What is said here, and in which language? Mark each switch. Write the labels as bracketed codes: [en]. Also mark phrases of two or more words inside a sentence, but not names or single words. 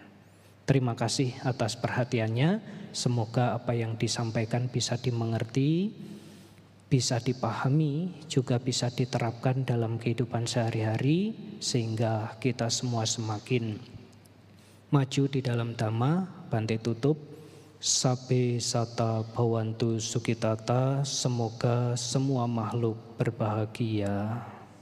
[id] Terima kasih atas perhatiannya. Semoga apa yang disampaikan bisa dimengerti, bisa dipahami, juga bisa diterapkan dalam kehidupan sehari-hari, sehingga kita semua semakin maju di dalam Dhamma. Bante tutup. [pi] Sabbe sata bhavantu sukitata. [id] Semoga semua makhluk berbahagia.